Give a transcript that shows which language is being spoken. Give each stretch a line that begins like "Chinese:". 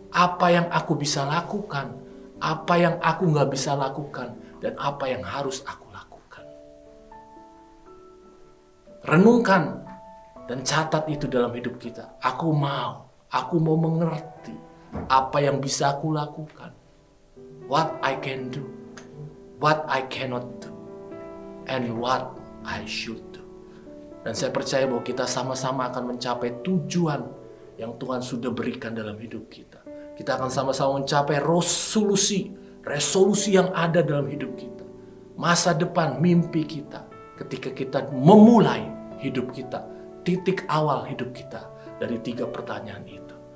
Indonesian: Apa yang aku bisa lakukan? Apa yang aku gak bisa lakukan? Dan apa yang harus aku lakukan? Renungkan dan catat itu dalam hidup kita. Aku mau mengerti apa yang bisa aku lakukan.
English: What I can do, what I cannot do, and what I should do.
Indonesian: Dan saya percaya bahwa kita sama-sama akan mencapai tujuan yang Tuhan sudah berikan dalam hidup kita. Kita akan sama-sama mencapai resolusi yang ada dalam hidup kita. Masa depan, mimpi kita. Ketika kita memulai hidup kita, titik awal hidup kita dari 3 pertanyaan itu.